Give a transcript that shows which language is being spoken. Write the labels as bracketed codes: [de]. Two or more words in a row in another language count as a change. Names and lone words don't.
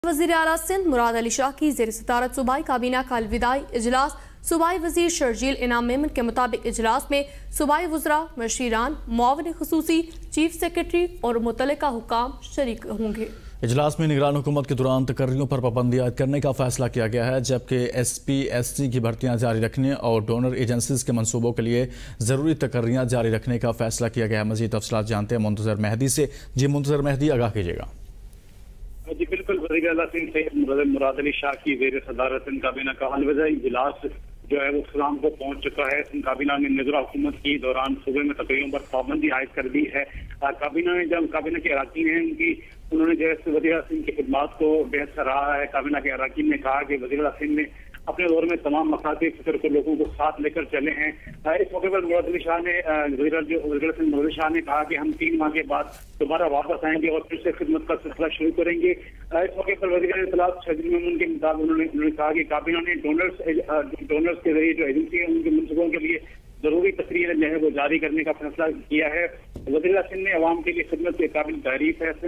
[ur] وزیر اعلیٰ سندھ مراد علی شاہ کی زیر صدارت صوبائی کابینہ کا الوداعی اجلاس. صوبائی وزیر شرجیل انعام میمن کے مطابق اجلاس میں صوبائی وزراء، مشیران، معاون خصوصی, [en] chief secretary [ur] اور متعلقہ حکام شریک ہوں گے. اجلاس میں نگران حکومت کے دوران تقرریوں پر پابندی عائد کرنے کا فیصلہ کیا گیا ہے، جبکہ SPSC کی بھرتیاں جاری رکھنے اور [en] donor agencies [ur] کے منصوبوں کے لیے ضروری تقرریاں جاری رکھنے کا فیصلہ کیا گیا ہے. مزید تفصیلات جانتے ہیں منتظر مہدی سے۔ جی منتظر مہدی، آگاہ کیجیے گا. جی بالکل, وزیر اعلیٰ سندھ سید مراد علی شاہ کی زیر صدارت کابینہ کا الوداعی اجلاس جو ہے وہ شام کو پہنچ چکا ہے. کابینہ نے نگران حکومت کے دوران صوبے میں تقریروں پر پابندی عائد کر دی ہے. کابینہ نے جب کابینہ کے اراکین ہیں انہوں نے جو ہے وزیر اعلیٰ سندھ کی خدمات کو بے حد سراہا ہے. کابینہ کے اراکین نے کہا کہ وزیر اعلیٰ سندھ نے اپنے دور میں تمام مقاصد فکر کو لوگوں کو ساتھ لے کر چلے ہیں. اس موقع پر مراد علی شاہ نے وزیر اعلیٰ سندھ مراد علی شاہ نے کہا کہ ہم 3 ماہ کے بعد دوبارہ واپس آئیں گے اور پھر سے خدمت کا سلسلہ شروع کریں گے. اس موقع پر وزیر اطلاعات شرجیل میمن کے مطابق انہوں نے کہا کہ کابینہ نے ڈونرز کے ذریعے جو ایجنسی ہے ان کے منصوبوں کے لیے ضروری تقریریں جو ہے وہ جاری کرنے کا فیصلہ کیا ہے. وزیر اعلیٰ سندھ نے عوام کے لیے خدمت کے قابل تعریف ہے.